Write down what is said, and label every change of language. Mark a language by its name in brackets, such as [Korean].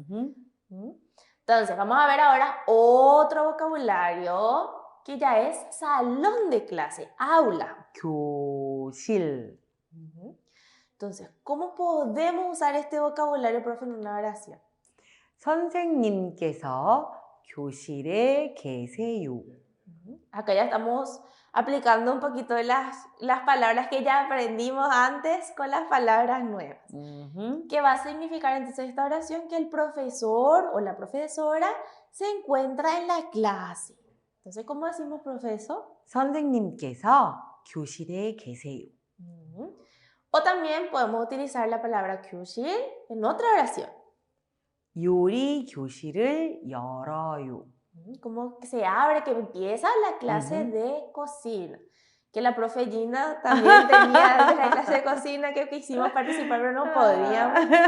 [Spanish] Ujú. Entonces, vamos a ver ahora otro vocabulario que ya es salón de clase, aula. [Korean] 교실. [Spanish] Entonces, ¿cómo podemos usar este vocabulario, profe, en una oración? [Korean] 선생님께서 교실에 계세요. [Spanish] Acá ya estamos aplicando un poquito de las palabras que ya aprendimos antes con las palabras nuevas. Ujú. ¿Qué va a significar entonces esta oración? Que el profesor o la profesora se encuentra en la clase. Entonces, ¿cómo decimos profesor? [Korean] 선생님께서 교실에 계세요. [Spanish] O también podemos utilizar la palabra 교실 en otra oración. [Korean] 요리 교실을 열어요. [Spanish] Como que se abre, que empieza la clase de cocina. Que la profe Gina también tenía antes la clase de cocina que quisimos participar, pero no podíamos.